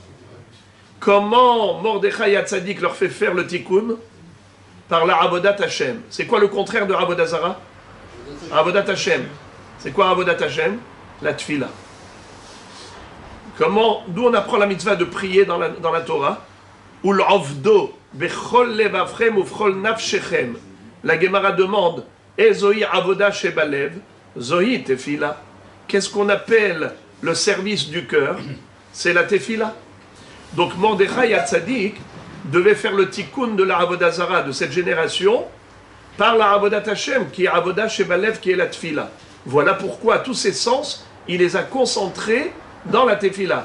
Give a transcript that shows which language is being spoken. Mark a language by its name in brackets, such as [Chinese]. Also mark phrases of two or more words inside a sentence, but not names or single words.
[French] Comment Mordechai Hatzadik leur fait faire le tikkun? Par la [Hebrew] עבודת השם. [French] C'est quoi le contraire de [Hebrew] עבודה זרה? עבודת השם. [French] C'est quoi [Hebrew] עבודת השם? [French] La tfila. D'où on apprend la mitzvah de prier dans la Torah? [Hebrew] ולעבדו בכל לבבכם ובכל נפשכם. [French] La Gemara demande, [Hebrew] איזוהי עבודה שבלב, זו תפילה. [French] Qu'est-ce qu'on appelle le service du cœur? C'est la tefila. Donc Mordechai Hatzadik devait faire le tikkun de la [Hebrew] עבודה זרה [French] de cette génération par la [Hebrew] עבודת השם, [French] qui est [Hebrew] עבודה שבלב, [French] qui est la tefila. Voilà pourquoi tous ces sens, il les a concentrés dans la tefila.